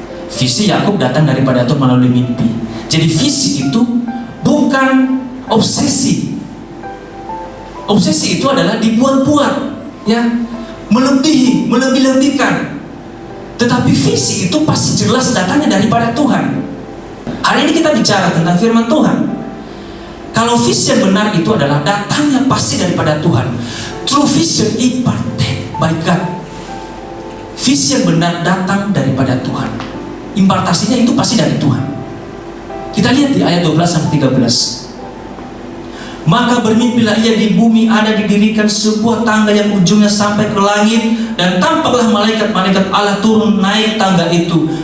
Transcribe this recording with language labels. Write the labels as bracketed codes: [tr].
[id] Visi Yakub datang daripada Tuhan melalui mimpi. Jadi visi itu bukan obsesi. Obsesi itu adalah dibuat-buat, ya, melebih-lebihkan. Tetapi visi itu pasti jelas datangnya daripada Tuhan. Hari ini kita bicara tentang firman Tuhan. Kalau visi yang benar itu adalah datangnya pasti daripada Tuhan. [en] True vision imparted by God. [id] Visi yang benar datang daripada Tuhan. Impartasinya itu pasti dari Tuhan. Kita lihat di ayat 12-13. Maka bermimpilah ia di bumi, ada didirikan sebuah tangga yang ujungnya sampai ke langit, dan tampaklah malaikat-malaikat Allah turun naik tangga itu.